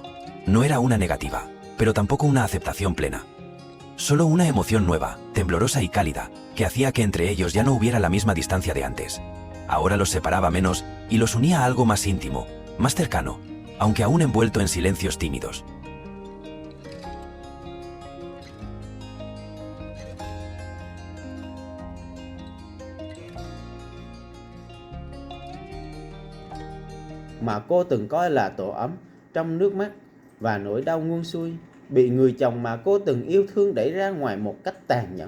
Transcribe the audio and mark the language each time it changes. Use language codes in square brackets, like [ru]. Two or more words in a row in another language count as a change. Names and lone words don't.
[es] No era una negativa, pero tampoco una aceptación plena. Solo una emoción nueva, temblorosa y cálida, que hacía que entre ellos ya no hubiera la misma distancia de antes. Ahora los separaba menos y los unía a algo más íntimo, más cercano, aunque aún envuelto en silencios tímidos. [vi] Mà cô từng coi là tổ ấm trong nước mắt và nỗi đau nguông xuôi, bị người chồng mà cô từng yêu thương đẩy ra ngoài một cách tàn nhẫn.